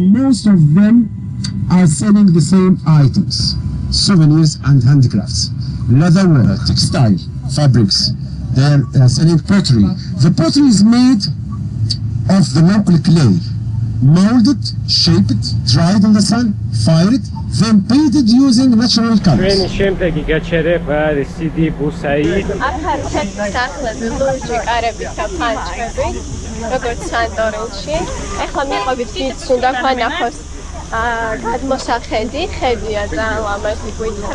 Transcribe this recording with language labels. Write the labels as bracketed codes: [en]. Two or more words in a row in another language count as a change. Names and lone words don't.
[en] Most of them are selling the same items, souvenirs and handicrafts, leatherware, textile, fabrics. They are selling pottery. The pottery is made of the local clay, molded, shaped, dried in the sun, fired, then painted using natural colors. [ka] ჩვენი შემდეგი გაჩერება არის სიდი ბუსაი. აქ არის სახლები, ლურჯი კარებით და ფანჩხებით, როგორც სანტორინში. ახლა მიყობით ვიც უნდა განახოს გადმოსახედი, ხედია ძალიან ლამაზი გვითხრა.